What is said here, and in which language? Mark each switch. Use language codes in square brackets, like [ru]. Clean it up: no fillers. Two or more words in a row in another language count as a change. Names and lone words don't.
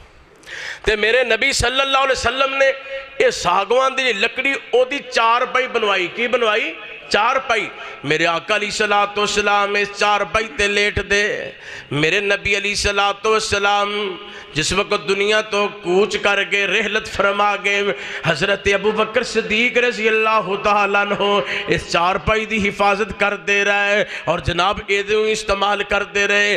[pa] تے میرے نبی [ar] صلى الله عليه وسلم [pa] نے یہ ساگوان دی لکڑی اودی چارپائی بنوائی۔ کی بنوائی؟ چارپائی. میرے آقا [ar] عليه الصلاة والسلام [pa] اس چارپائی تے لیٹ دے. میرے نبی [ar] عليه الصلاة والسلام [pa] جس وقت دنیا تو کوچ کر گئے، رحلت فرما گئے، حضرت ابو بکر صدیق [ar] رضي الله تعالى عنه [pa] اس چارپائی دی حفاظت کر دے رہا ہے اور جناب ایدو استعمال کر دے رہے.